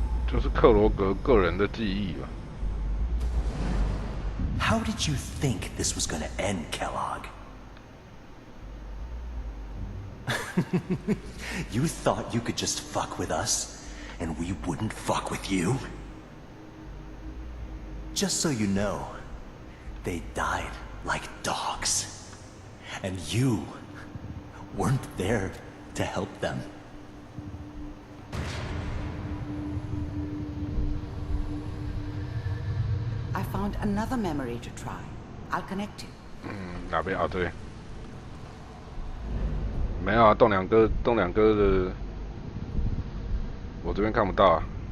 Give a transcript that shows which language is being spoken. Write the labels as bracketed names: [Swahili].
[Chinese] 就是克罗格个人的记忆吧。 [English] How did you think this was gonna end, Kellogg? You thought you could just fuck with us, and we wouldn't fuck with you? Just so you know, they died like dogs. And you weren't there to help them. I found another memory to try. I'll connect you. [Chinese] 哪边啊？对，没有啊，栋梁哥的，我这边看不到啊。